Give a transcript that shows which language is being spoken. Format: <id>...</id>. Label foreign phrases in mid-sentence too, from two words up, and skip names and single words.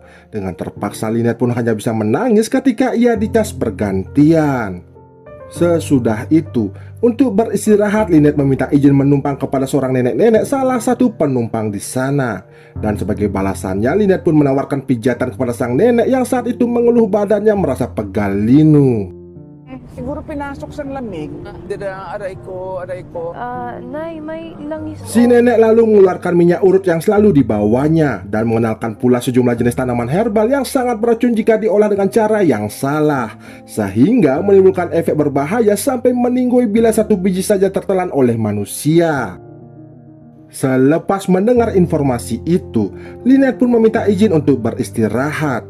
<id>Dengan terpaksa Lynette pun hanya bisa menangis ketika ia dicas bergantian. Sesudah itu, untuk beristirahat, Lynette meminta izin menumpang kepada seorang nenek-nenek salah satu penumpang di sana. Dan sebagai balasannya, Lynette pun menawarkan pijatan kepada sang nenek yang saat itu mengeluh badannya merasa pegal linu.</id> <tl>Siguro pinasok sa lamig. Aray ko. Nay, may langis</tl> <id>Si nenek lalu mengeluarkan minyak urut yang selalu dibawanya dan mengenalkan pula sejumlah jenis tanaman herbal yang sangat beracun jika diolah dengan cara yang salah, sehingga menimbulkan efek berbahaya sampai meninggoy bila satu biji saja tertelan oleh manusia. Selepas mendengar informasi itu, Lynette pun meminta izin untuk beristirahat.</id>